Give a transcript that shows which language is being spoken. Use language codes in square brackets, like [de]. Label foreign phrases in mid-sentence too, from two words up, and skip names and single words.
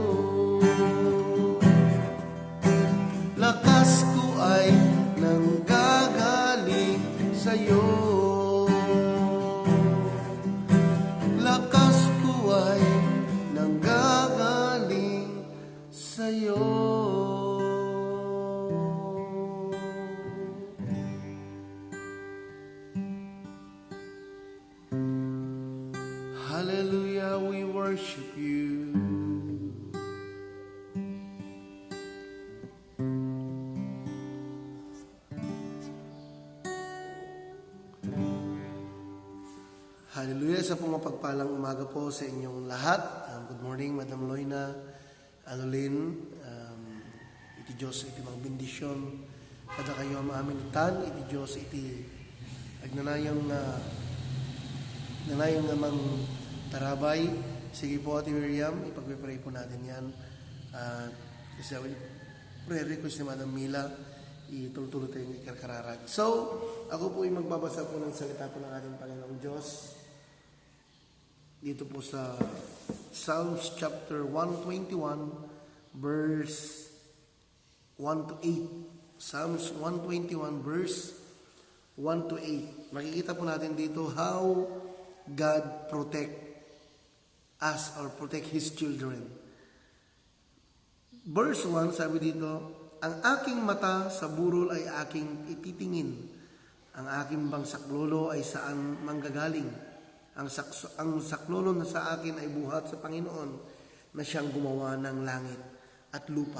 [tl] Lakas ko ay nanggagaling sa'yo. Lakas ko ay nanggagaling sa'yo. [en] Hallelujah, we worship you. [tl] Hallelujah, sa pumapagpalang umaga po sa inyong lahat. [en] Good morning, [ilo] Madam Loina, Alolin, iti Diyos iti mga bendisyon kada kayo maamin itan, iti Diyos iti agnanayang namang tarabay. [tl] Sige po, Ate Miriam, ipag-pray po natin yan. Kasi prayer request ni Madam Mila, ituloy-tuloy tayong ikarkararag. So, ako po ay magbabasa po ng salita po ng ating Panginoong Diyos. Dito po sa Psalms chapter 121, verse 1 to 8. Psalms 121, verse 1 to 8. Makikita po natin dito [en] how God protect us or protect His children. [tl] Verse 1, sabi dito, ang aking mata sa burol ay aking ititingin. Ang aking bang saklolo ay saan manggagaling. Ang saklolo na sa akin ay buhat sa Panginoon na siyang gumawa ng langit at lupa.